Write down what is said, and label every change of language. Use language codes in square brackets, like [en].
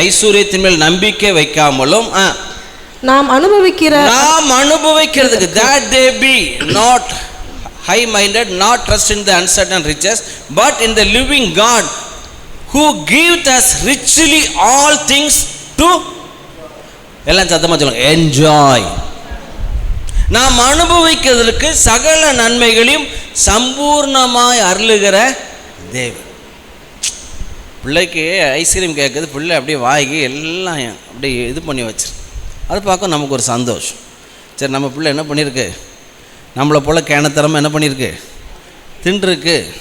[ta] ஐஸ்வர்யத்தின் மேல் நம்பிக்கை வைக்காமலும் நாம் அனுபவிக்கிறதுக்கு [en] that they be not high minded, not trust in the uncertain riches, but in the living God who gives us richly all things to, [ta] எல்லாம் சத்தமா சொல்லுங்க, enjoy. நாம் அனுபவிக்கிறதுக்கு சகல நன்மைகளையும் சம்பூர்ணமாய் அருளுகிற தேவன். பிள்ளைக்கு ஐஸ்கிரீம் கேட்குது, பிள்ளை அப்படியே வாங்கி எல்லாம் அப்படியே இது பண்ணி வச்சிரு. அது பார்க்க நமக்கு ஒரு சந்தோஷம். சரி, நம்ம பிள்ளை என்ன பண்ணியிருக்கு, நம்மளை போல் கேனத்தரமாக என்ன பண்ணியிருக்கு, தின்றுருக்கு.